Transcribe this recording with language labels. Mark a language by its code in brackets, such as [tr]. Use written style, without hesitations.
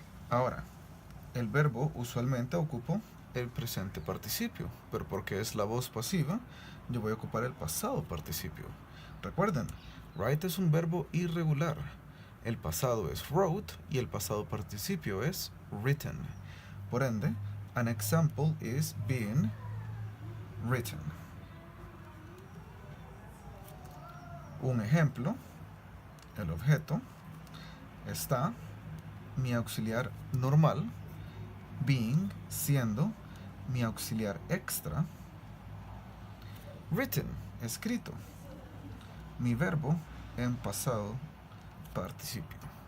[es] Ahora, el verbo usualmente ocupo el presente participio, pero porque es la voz pasiva, yo voy a ocupar el pasado participio. Recuerden, write es un verbo irregular. El pasado es wrote y el pasado participio es written. Por ende, [en] an example is being written. [es] Un ejemplo, el objeto, está mi auxiliar normal, being, siendo mi auxiliar extra, written, escrito, mi verbo en pasado participio.